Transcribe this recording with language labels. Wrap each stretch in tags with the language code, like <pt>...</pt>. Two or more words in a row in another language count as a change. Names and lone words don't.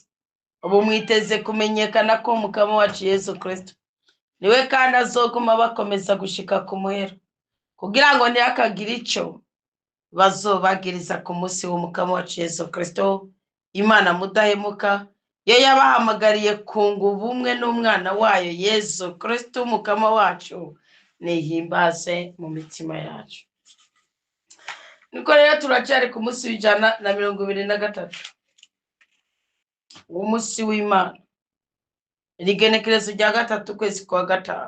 <rn>Ubu mwiteze kumenyekana ko Umukama wacu Yesu Kristo niwe kandi azoguma bakomeza gushika ku muhero, kugira ngo ntihakagire ico bazobagiriza ku munsi w'Umukama wacu Yesu Kristo. Imana mudahemuka yo yabahamagariye kunga ubumwe n'umwana wayo Yesu Kristo Umukama wacu, nihimbaze mu mitima yacu. Niko rero turacyari ku munsi w'123 umunsi w'Imana, irigenekerezo rya 3 kwezi kwa 5.</rn>